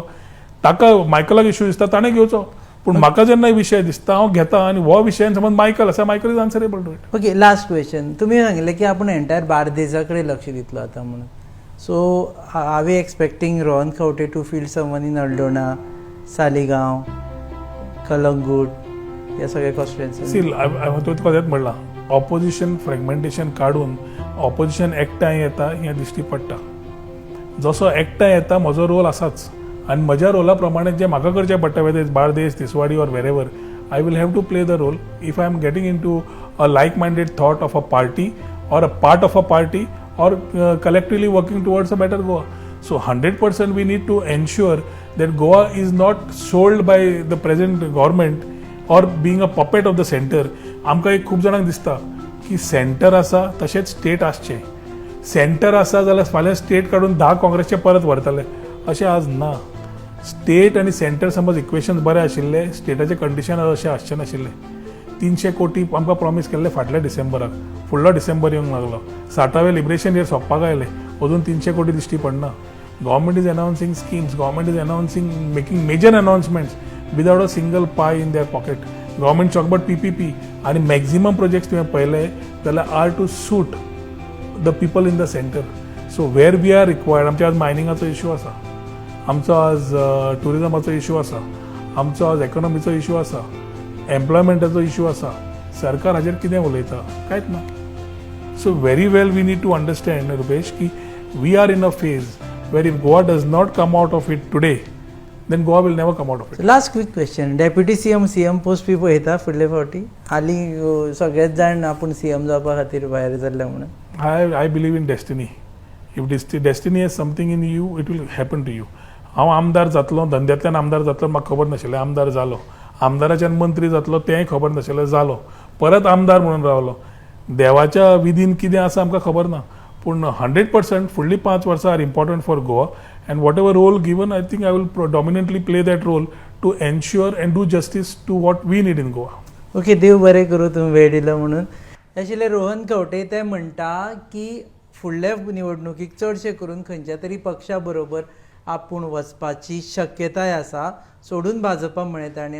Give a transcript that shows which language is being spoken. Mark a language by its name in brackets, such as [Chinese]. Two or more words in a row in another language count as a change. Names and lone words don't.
[Konkani] ताका मायकलाक इश्यू दिसता ताणें घेवचो, पूण म्हाका जेन्ना विशय दिसता हांव घेता आनी हो विशयान समज मायकल आसा, [English] Michael is answerable to it. OK, last question. [Konkani] तुम्ही सांगितलं की आपण एंटायर बार्देजा कडेन लक्ष दितलो आता म्हणून. [English] So are we expecting Rohan Khaunte to field someone in Aldona, Saligao, Calangute [Konkani] या सगळ्या [English] कॉन्स्टिट्युएन्सी? [Konkani] सी तुका तेंच म्हणलां, [English] opposition fragmentation [Konkani] काडून ऑपोजिशन एकठांय येता हें दिश्टी पडटा. जसो एकठांय येता म्हजो रोल आसाच आनी म्हज्या रोला प्रमाणे जे म्हाका करचें पडटा [English] whether Bardez, Tiswadi or Verem, I will have to play the role if I am getting in to a like minded thought of a party or a part of a party or collectively working towards a better Goa. So 100% we need to ensure that Goa is not sold by the present government or being a puppet of the center. [Konkani] आमकां एक खूब जाणांक दिसता की सेंटर आसा तशेंच स्टेट आसचें. सेंटर आसा जाल्यार फाल्यां स्टेट काडून 10 काँग्रेसचे परत व्हरतले, अशें आज ना. स्टेट आनी सेंटर समज इक्वेशन्स बरें आशिल्ले, स्टेटाचे कंडिशन अशें आसचें नाशिल्लें. 300 कोटी आमकां प्रॉमीस केल्ले फाटल्या डिसेंबराक, फुडलो डिसेंबर येवंक लागलो. 60वें [English] liberation year [Konkani] सोंपपाक आयलें, अजून 300 कोटी दिश्टी पडना. [English] Government is announcing schemes, government is announcing making major announcements without a single pie in their pocket. Government talk about PPP [Konkani] आनी मॅक्झिमम प्रोजेक्ट्स तुवें पळयले जाल्यार [English] are to suit the people in the centre. So where we are required, [Konkani] आमच्या आज मायनिंगाचो इश्यू आसा, आमचो आज टुरिजमाचो इश्यू आसा, आमचो आज इकॉनॉमीचो इश्यू आसा, एम्प्लॉयमेंटाचो इश्यू आसा. सरकार हाजेर कितें उलयता? कांयच ना. [English] So very well we need to understand Rupesh that we are in a phase where if Goa does not come out of it today then Goa will never come out of it. Last quick question. Deputy CM post [Konkani] बी पळयता फुडले फावटी? हालीं सगळेच जाण आपूण CM जावपा खातीर भायर सरले म्हणून. [English] I believe in destiny. If destiny is something in you it will happen to you. [Konkani] हांव आमदार जातलो, धंद्यांतल्यान आमदार जातलो म्हाका खबर नाशिल्लें, आमदार जालो. आमदाराच्यान मंत्री जातलो तेंय खबर नाशिल्लें, जालो. परत आमदार म्हणून रावलो. देवाच्या विधीन कितें आसा आमकां खबर ना, पूण 100% फुडलीं 5 वर्सां [English] are important for Goa and whatever role given I think I will dominantly play that role to ensure and do justice to what we need in Goa. [Konkani] ओके, देव बरें करूं तुम्ही वेळ दिलो म्हणून. आशिल्ले रोहन खंवटे ते म्हणटा की फुडल्या निवडणुकीक चडशे करून खंयच्या तरी पक्षा बरोबर आपूण वचपाची शक्यताय आसा, सोडून भाजपा म्हळें ताणें.